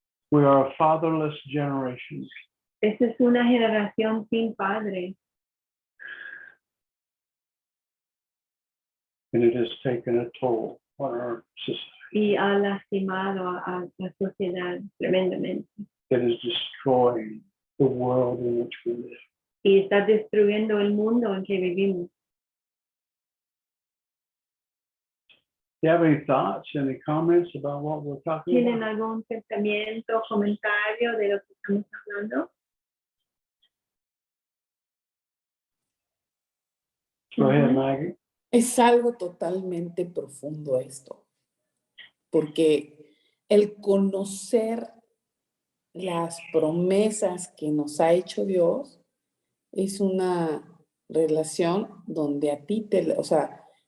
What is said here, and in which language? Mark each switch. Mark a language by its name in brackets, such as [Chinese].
[English] We are a fatherless generation. [Spanish] Esta es una generación sin padre [English] And it has taken a toll on our society. [Spanish] y ha lastimado a la sociedad tremendamente. [English] It is destroying the world in which we live. [Spanish] Y está destruyendo el mundo en que vivimos. [English] Do you have any thoughts, any comments about what we're talking [Spanish] ¿Tienen [English] about? [Spanish] algún pensamiento, comentario de lo que estamos hablando? [English] Go ahead, Ujú. Maggie. [Spanish] Es algo totalmente profundo esto, porque el conocer las promesas que nos ha hecho Dios es una relación donde a ti o sea,